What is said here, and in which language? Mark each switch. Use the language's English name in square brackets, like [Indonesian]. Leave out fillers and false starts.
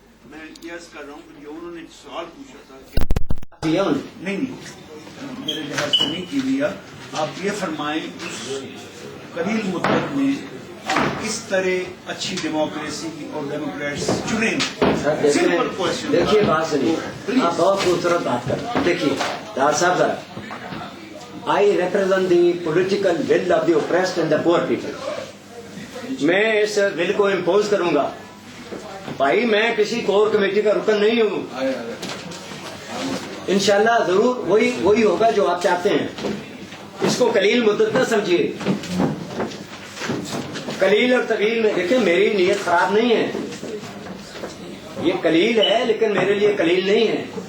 [Urdu] میں یہ عرض کر رہا ہوں کہ جو انہوں نے سوال پوچھا تھا کہ نہیں میرے لحاظ سے نہیں کی دیا. آپ یہ فرمائیں اس قلیل مدت میں آپ کس طرح اچھی ڈیموکریسی اور ڈیموکریٹس چنیں. [English] Simple question. [Urdu] دیکھیے بات سنیے، آپ بہت خوبصورت بات کر رہے ہیں. [English] دیکھیے ڈاکٹر صاحب ذرا، I represent the political will of the oppressed and the poor people. [Urdu] میں اس بل کو امپوز کروں گا. بھائی میں کسی کور کمیٹی کا رکن نہیں ہوں. انشاءاللہ ضرور وہی ہوگا جو آپ چاہتے ہیں. اس کو قلیل مدت نہ سمجھیے. قلیل اور طویل میں دیکھیں میری نیت خراب نہیں ہے. یہ قلیل ہے لیکن میرے لیے قلیل نہیں ہے.